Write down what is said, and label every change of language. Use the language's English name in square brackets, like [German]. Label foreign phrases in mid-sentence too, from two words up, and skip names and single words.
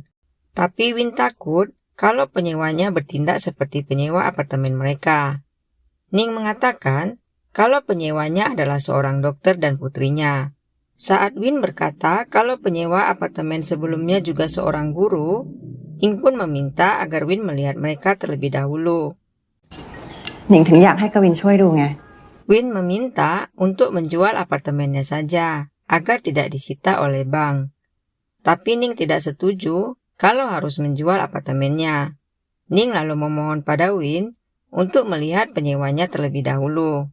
[Indonesian] Tapi Win takut kalau penyewanya bertindak seperti penyewa apartemen mereka. Ning mengatakan kalau penyewanya adalah seorang dokter dan putrinya. Saat Win berkata kalau penyewa apartemen sebelumnya juga seorang guru, Ing pun meminta agar Win melihat mereka terlebih dahulu. [Thai] หนิงถึงอยากให้กวินช่วยดูไง [Indonesian] Win meminta untuk menjual apartemennya saja agar tidak disita oleh bank. Tapi Ning tidak setuju kalau harus menjual apartemennya. Ning lalu memohon pada Win untuk melihat penyewanya terlebih dahulu.